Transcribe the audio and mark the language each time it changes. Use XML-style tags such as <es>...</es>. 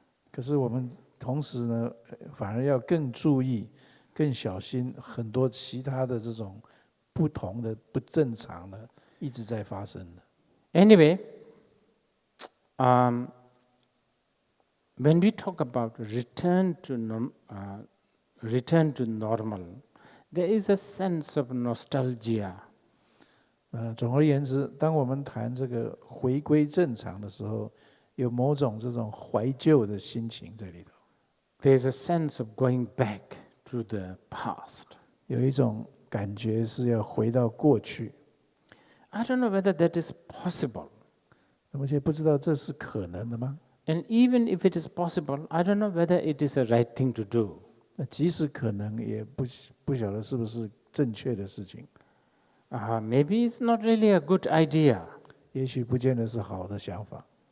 <zh>可是我们同时呢，反而要更注意、更小心，很多其他的这种不同的不正常呢，一直在发生的。</zh> <en>Anyway, when we talk about return to normal, there is a sense of nostalgia.</en> <zh>总而言之，当我们谈这个回归正常的时候，有某种这种怀旧的心情在里头。</zh> <en>There is a sense of going back to the past.</en> <zh>有一种感觉是要回到过去。</zh> <en>I don't know whether that is possible.</en> <zh>而且不知道这是可能的吗？</zh> <en>And even if it is possible, I don't know whether it is a right thing to do.</en> <zh>那即使可能，也不晓得是不是正确的事情。</zh> <en>Maybe it's not really a good idea.</en> <zh>也许不见得是好的想法。</zh>